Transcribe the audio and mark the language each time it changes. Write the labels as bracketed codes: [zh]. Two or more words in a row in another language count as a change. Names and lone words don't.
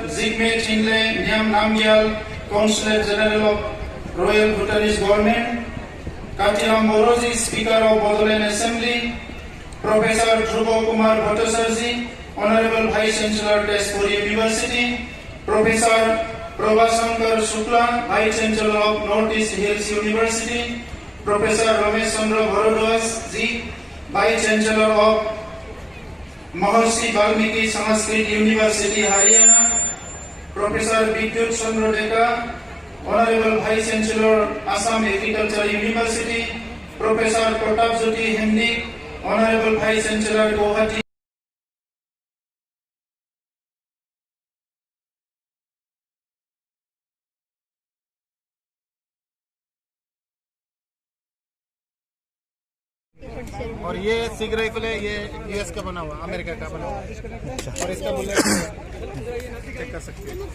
[en] Zigme Chinle Nyam Namgyal, Consul General of Royal Bhutanese Government, Katiram Boroji, Speaker of Bodoland Assembly, Professor Dhruva Kumar Bhattacharjee, Honorable Vice Chancellor Tezpur University, Professor Prabhashankar Shukla, Vice Chancellor of Northeast Hills University, Professor Ramesh Chandra Bharadwaj ji, Vice Chancellor of Mahasi Valmiki Sanskrit University, Haryana, Professor Vidyut Chandra Deka, Honorable Vice Chancellor, Assam Agricultural University, Professor Protapjyoti Hemnik, Honorable Vice Chancellor, Guwahati. [hi] और ये सिग राइफल है, ये यूएस का बना हुआ, अमेरिका का बना हुआ, और इसका बुलेट चेक कर सकते हैं।